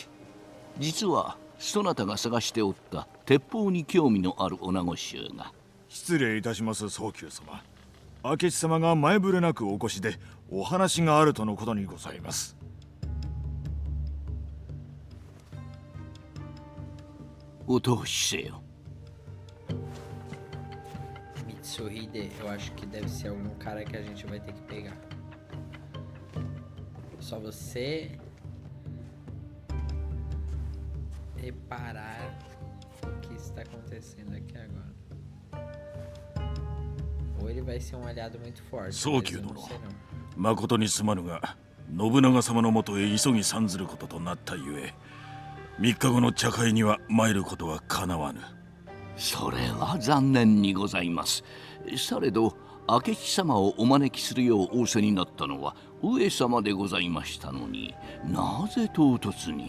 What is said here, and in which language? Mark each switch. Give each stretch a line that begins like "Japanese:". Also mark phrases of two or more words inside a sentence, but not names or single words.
Japanese: 実はそなたが探しておった鉄砲に興味のある女子衆が。失礼いたします、早急様。明智様が前触れなくお越しでお話があるとのことにございます。お通しせよ。
Portuguese: Mitsuhide, eu acho que deve ser algum cara que a gente vai ter que pegar. Só você reparar o que está acontecendo aqui agora. Ou ele vai ser um aliado muito forte.
Japanese: 早急殿、誠にすまぬが信長様のもとへ急ぎ参ずることとなったゆえ、3日後の茶会には参ることはかなわぬ。それは残念にございます。されど明智様をお招きするよう仰せになったのは上様でございましたのに、なぜ唐突に。